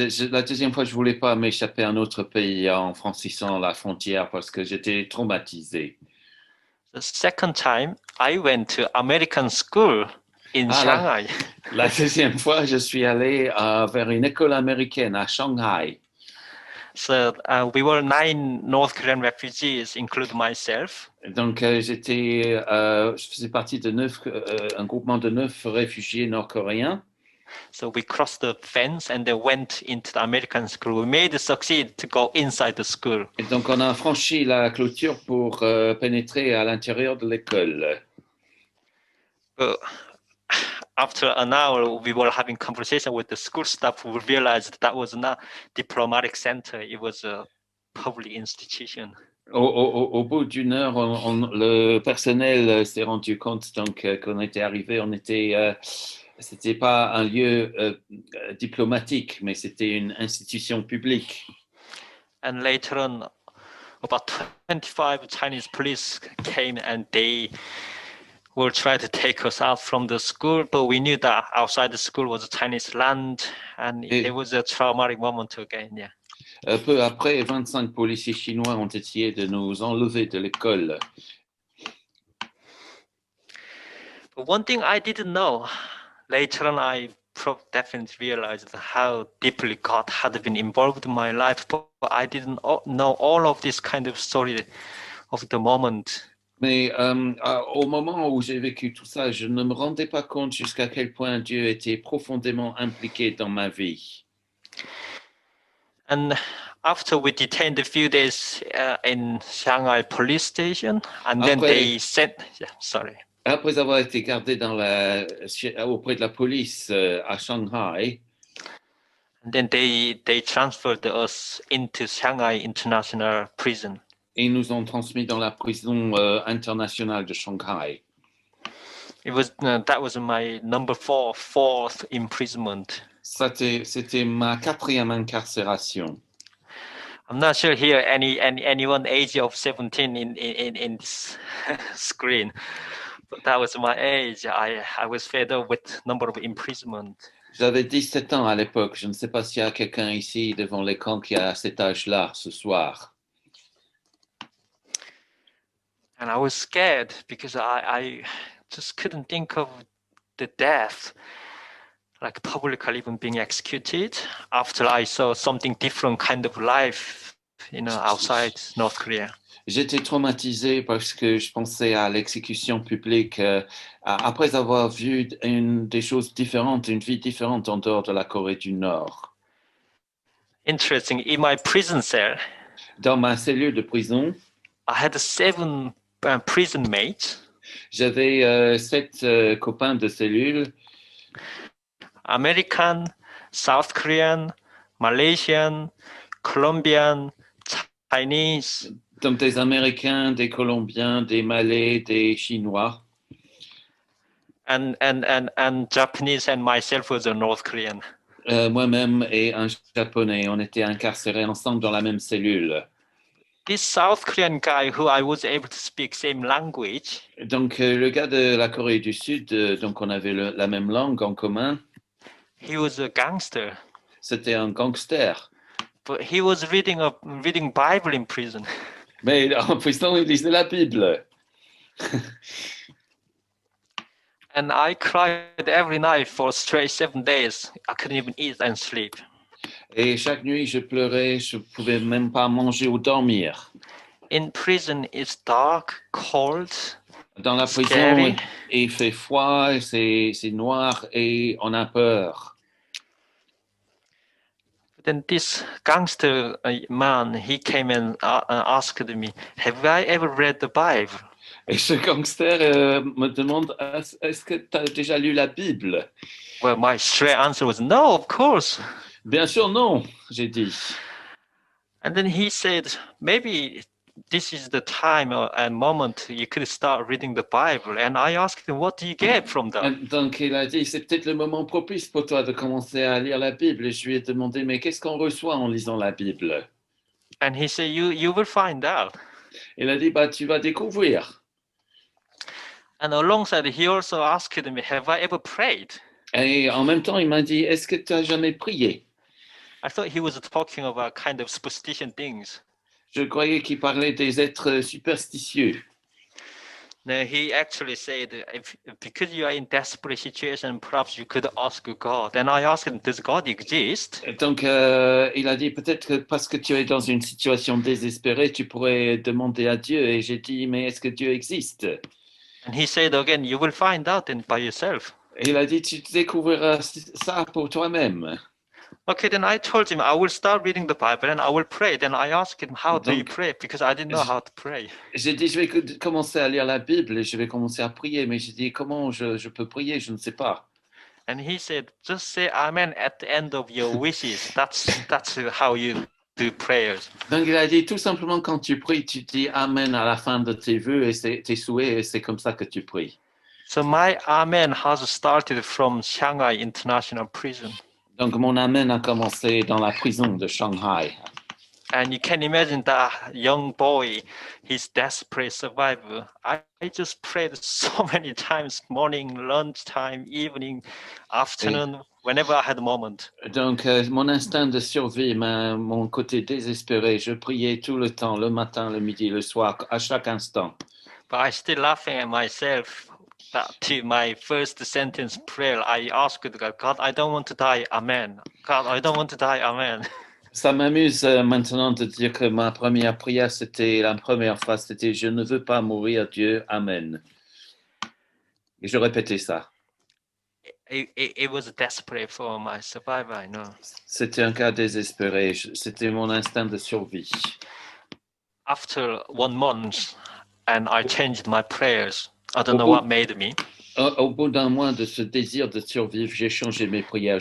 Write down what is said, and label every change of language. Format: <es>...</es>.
<fr>La deuxième fois, je voulais pas m'échapper à un autre pays en franchissant la frontière parce que j'étais traumatisé.</fr> <en>The second time, I went to American school in Shanghai.</en> <fr>La deuxième fois, je suis allé vers une école américaine à Shanghai.</fr> <en>So we were 9 North Korean refugees, including myself.</en> <fr>Donc, je faisais partie de un groupement de 9 réfugiés nord-coréens.</fr> <en>So we crossed the fence and they went into the American school. We made it succeed to go inside the school.</en> <fr>Et donc, on a franchi la clôture pour pénétrer à l'intérieur de l'école.</fr> <en>After an hour, we were having conversation with the school staff who realized that was not diplomatic center. It was a public institution.</en> <fr>Au bout d'une heure, le personnel s'est rendu compte donc qu'on était arrivé, c'était pas un lieu diplomatique, mais c'était une institution publique.</fr> <en>And later on, about 25 Chinese police came and they were trying to take us out from the school, but we knew that outside the school was a Chinese land, and it was a traumatic moment again. Yeah.</en> <fr>Peu après, 25 policiers chinois ont essayé de nous enlever de l'école.</fr> <en>But one thing I didn't know, later on I definitely realized how deeply God had been involved in my life, but I didn't know all of this kind of story of the moment.</en> <fr>Mais au moment où j'ai vécu tout ça, je ne me rendais pas compte jusqu'à quel point Dieu était profondément impliqué dans ma vie.</fr> <en>And after we detained a few days in Shanghai police station, and then they sent, sorry.</en> <fr>Après avoir été gardé auprès de la police à Shanghai,</fr> <en>And then they transferred us into Shanghai International Prison.</en> <fr>ils nous ont transmis dans la prison internationale de Shanghai.</fr> <en>That was my fourth imprisonment.</en> <fr>C'était ma 4e incarcération.</fr> <en>I'm not sure here anyone age of 17 in this screen, but that was my age. I was fed up with number of imprisonment.</en> <fr>J'avais 17 ans à l'époque. Je ne sais pas s'il y a quelqu'un ici devant l'écran qui a cet âge-là ce soir.</fr> <en>And I was scared because I just couldn't think of the death, like publicly even being executed, after I saw something different kind of life, outside North Korea.</en> <fr>J'étais traumatisé parce que je pensais à l'exécution publique après avoir vu des choses différentes, une vie différente en dehors de la Corée du Nord.</fr> <en>Interesting. In my prison cell,</en> <fr>dans ma cellule de prison,</fr> <en>I had 7 prison mates.</en> <fr>J'avais 7 copains de cellule.</fr> <en>American, South Korean, Malaysian, Colombian, Chinese.</en> <fr>Donc des Américains, des Colombiens, des Malais, des Chinois.</fr> <en>And Japanese and myself was a North Korean.</en> <fr>Moi-même et un Japonais, on était incarcérés ensemble dans la même cellule.</fr> <en>This South Korean guy who I was able to speak same language.</en> <fr>Donc le gars de la Corée du Sud, donc on avait la même langue en commun.</fr> <en>He was a gangster.</en> <fr>C'était un gangster.</fr> <en>But he was reading Bible in prison.</en> <fr>Mais en prison, il lisait la Bible.</fr> <en>And I cried every night for straight 7 days. I couldn't even eat and sleep.</en> <fr>Et chaque nuit, je pleurais, je pouvais même pas manger ou dormir.</fr> <en>In prison, it's dark, cold.</en> <fr>Dans la prison,</fr> <en>scary.</en> <fr>Il fait froid, c'est noir et on a peur.</fr> <en>Then this gangster man, he came and asked me, "Have I ever read the Bible?"</en> <fr>Et ce gangster me demande, est-ce que tu as déjà lu la Bible?</fr> <en>Well, my straight answer was no, of course.</en> <fr>Bien sûr, non, j'ai dit.</fr> <en>And then he said, maybe this is the time and moment you could start reading the Bible. And I asked him, what do you get from that?</en> <fr>Donc il a dit, c'est peut-être le moment propice pour toi de commencer à lire la Bible. Et je lui ai demandé, mais qu'est-ce qu'on reçoit en lisant la Bible?</fr> <en>And he said, you will find out.</en> <fr>Il a dit, bah tu vas découvrir.</fr> <en>And alongside, he also asked me, have I ever prayed?</en> <fr>Et en même temps, il m'a dit, est-ce que tu as jamais prié?</fr> <en>I thought he was talking about kind of superstition things.</en> <fr>Je croyais qu'il parlait des êtres superstitieux.</fr> <en>No, he actually said, because you are in desperate situation, perhaps you could ask God. And I asked him, does God exist?</en> <fr>Donc, il a dit, peut-être que parce que tu es dans une situation désespérée, tu pourrais demander à Dieu. Et j'ai dit, mais est-ce que Dieu existe?</fr> <en>And he said again, you will find out by yourself.</en> <fr>Et il a dit, tu découvriras ça pour toi-même.</fr> <en>Okay, then I told him I will start reading the Bible and I will pray. Then I asked him, how do you pray? Because I didn't know how to pray.</en> <fr>J'ai dit, je vais commencer à lire la Bible et je vais commencer à prier. Mais j'ai dit, comment je peux prier? Je ne sais pas.</fr> <en>And he said, just say Amen at the end of your wishes. That's how you do prayers.</en> <fr>Donc il a dit, tout simplement, quand tu pries, tu dis Amen à la fin de tes vœux et tes souhaits, et c'est comme ça que tu pries.</fr> <en>So my Amen has started from Shanghai International Prison.</en> <fr>Donc mon Amen a commencé dans la prison de Shanghai.</fr> <en>And you can imagine that young boy, his desperate survival. I just prayed so many times, morning, lunchtime, evening, afternoon, whenever I had a moment.</en> <fr>Donc mon instinct de survie, mon côté désespéré, je priais tout le temps, le matin, le midi, le soir, à chaque instant.</fr> <en>But I still laughing at myself. That to my first sentence prayer, I asked God, I don't want to die, Amen. God, I don't want to die, Amen.</en> <fr>Ça m'amuse maintenant de dire que ma première prière, la première phrase, c'était je ne veux pas mourir, Dieu, Amen. Et je répétais ça.</fr> <en>It was desperate for my survival, I know.</en> <fr>C'était un cas désespéré. C'était mon instinct de survie.</fr> <en>After 1 month, and I changed my prayers. I don't</en> <fr>Au</fr> <en>know</en> <fr>bout,</fr> <en>what made me.</en> <fr>au bout d'un mois de ce désir de survivre, j'ai changé mes prières.</fr>